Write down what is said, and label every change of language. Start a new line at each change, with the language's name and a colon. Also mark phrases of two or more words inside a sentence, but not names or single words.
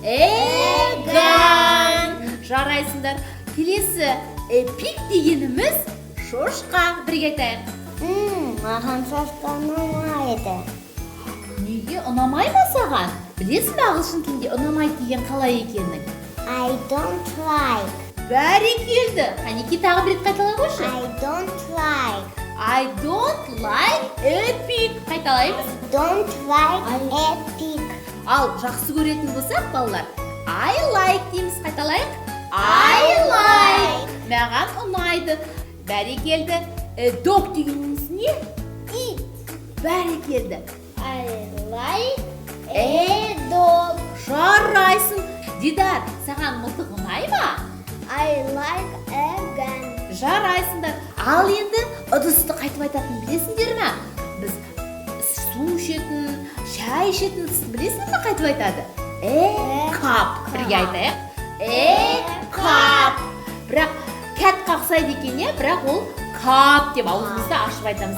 Kazakh: Эган. Жарайсыңдар. Келесі эпик дегеніміз шошқа. Бірге айтайық. Маған шошқа ұнамайды. Неге ұнамай ма саған? Білесің бе ағылшын тілінде ұнамайды деген қалай екенін?
English: I don't like.
Kazakh: Бәрекелді. Қанеке тағы бір рет қайталай қойшы.
English: I don't like. I don't like epic. Қайталаймыз. Don't like epic.
Kazakh: Ал жақсы көретін болсақ, балалар,
English: I like
Kazakh: дейміз. Қайталайық.
English: I like.
Kazakh: Маған ұнайды. Бәрекелді. Dog дегеніміз не? Eat. Бәрекелді.
English: I like a dog.
Kazakh: Жарайсың. Дидар, саған мылтық ұнай ма?
English: I like a gun.
Kazakh: Жарайсыңдар. Ал енді ыдысты қайтып айтатын білесіңдер ме? Біз су ішетін, шай ішетін ыдысты білесің ме қайтып айтады? Кап. Бірге айтайық. Кап. Бірақ кәт қақсайды екен, бірақ ол кап деп аузымызды ашып айтамыз.